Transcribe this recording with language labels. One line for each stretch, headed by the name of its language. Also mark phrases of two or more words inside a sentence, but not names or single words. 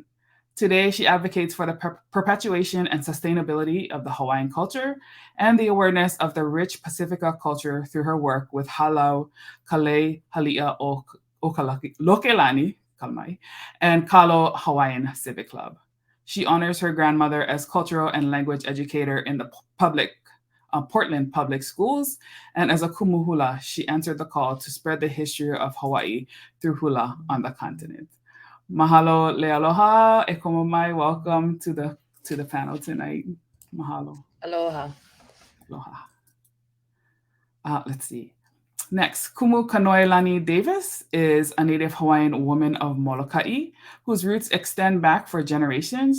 English: Today, she advocates for the perpetuation and sustainability of the Hawaiian culture and the awareness of the rich Pacifica culture through her work with Halau Kalei Hali'a Okalokelani and Kalo Hawaiian Civic Club. She honors her grandmother as cultural and language educator in the Portland Public Schools, and as a kumuhula, she answered the call to spread the history of Hawaii through hula on the continent.
Hawaiian: Mahalo lealoha, e komo mai.
English: Welcome to the panel tonight. Mahalo. Aloha. Aloha. Let's see. Next, Kumu Kanoelani Davis is a native Hawaiian woman of Molokai whose roots extend back for generations.